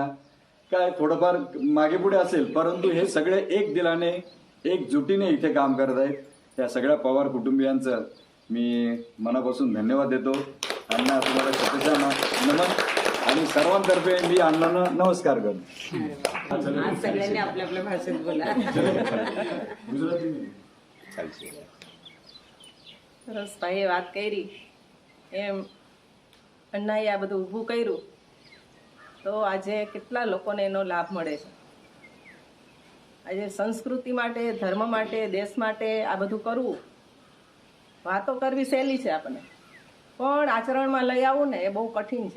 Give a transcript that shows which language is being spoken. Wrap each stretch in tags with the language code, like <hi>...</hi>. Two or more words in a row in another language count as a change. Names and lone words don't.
<mr>काय थोडंफार मागे पुढे असेल, परंतु हे सगळे एक दिलाने, एकजुटीने इथे काम करत आहेत. त्या सगळ्या पवार कुटुंबियांचं मी मनापासून धन्यवाद देतो. अण्णा तुम्हाला शुभेच्छा, नमन. आणि सर्वांतर्फे मी अण्णांना नमस्कार करतो. आज सगळ्यांनी आपल्या आपल्या भाषेत बोला.</mr> <gu>સરસ ભાઈએ વાત કરી એમ અન્નાએ આ બધું ઊભું કર્યું તો આજે કેટલા લોકોને એનો લાભ મળે છે. આજે સંસ્કૃતિ માટે, ધર્મ માટે, દેશ માટે આ બધું કરવું, વાતો કરવી સહેલી છે આપણને, પણ આચરણમાં લઈ આવવું ને એ બહુ કઠિન છે.</gu>